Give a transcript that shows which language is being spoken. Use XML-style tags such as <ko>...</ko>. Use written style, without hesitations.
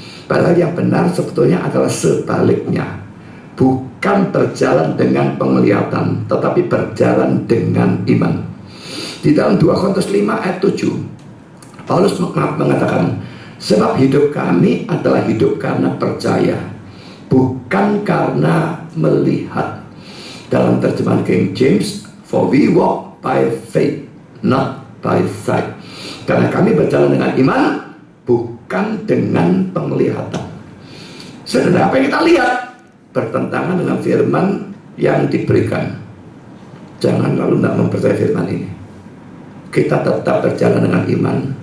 <id>Padahal yang benar sebetulnya adalah sebaliknya, bukan berjalan dengan penglihatan, tetapi berjalan dengan iman. Di dalam 2 Korintus 5 ayat 7, Paulus mengatakan, sebab hidup kami adalah hidup karena percaya, bukan karena melihat. Dalam terjemahan</id> <en>King James, for we walk by faith, not by sight.</en> <id>Karena kami berjalan dengan iman, bukan dengan penglihatan. Saudara, apa yang kita lihat bertentangan dengan firman yang diberikan. Jangan lalu tidak mempercayai firman ini. Kita tetap berjalan dengan iman.</id>